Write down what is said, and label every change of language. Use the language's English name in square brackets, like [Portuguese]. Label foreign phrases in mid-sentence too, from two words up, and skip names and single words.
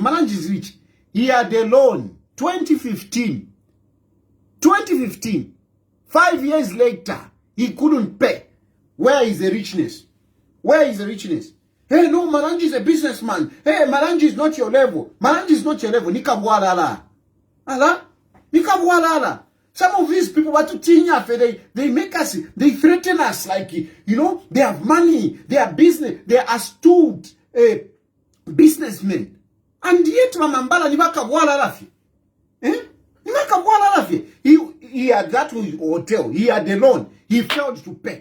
[English] Malanje is rich. He had a loan, 2015. 2015. 5 years later, he couldn't pay. Where is the richness? Where is the richness? Hey, no, Malanje is a businessman. Hey, Malanje is not your level. Malanje is not your level. [Bemba] Nikabwalala. Ala? Nikabwalala. [English] Some of these people, they make us, they threaten us like, you know, they have money, they are business, they are astute businessmen. And yet, [Bemba] Mamambala, Nibakabwalala. Eh? Nibakabwalala. [English] He had that hotel, he had a loan, he failed to pay.